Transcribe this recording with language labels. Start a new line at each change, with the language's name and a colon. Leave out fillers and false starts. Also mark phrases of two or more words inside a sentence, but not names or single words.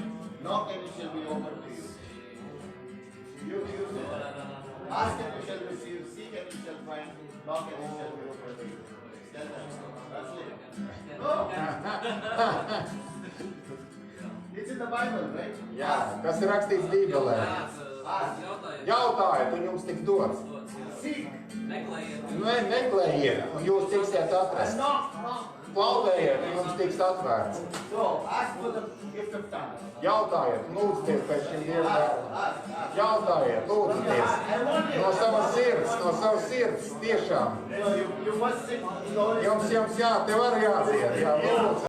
English: Knock and it shall be opened to you. You say that. Ask and you shall receive. Seek and you shall find. Knock and it shall be opened to you. Tell that. Translate. No. It's in the Bible, right?
Latvian: Jā, kas ir rakstīts Bībelē.
English: Ask.
Latvian: Jautājiet, un jums tiks dots.
English: Seek.
Latvian: Meklējiet, un jūs tiksiet
English: And
Latvian: atrast.
English: knock. Knock.
Latvian: Klauvējiet, un jums tiks atvērts.
English: So ask for the gift of tongues.
Latvian: Jautājiet, lūdzieties pēc šiem dieviem.
English: Ask.
Latvian: Jautājiet, lūdzieties. No savas sirds, tiešām.
English: So you must sit.
Latvian: Jums jā, tev arī jādzied, jā, lūdzu.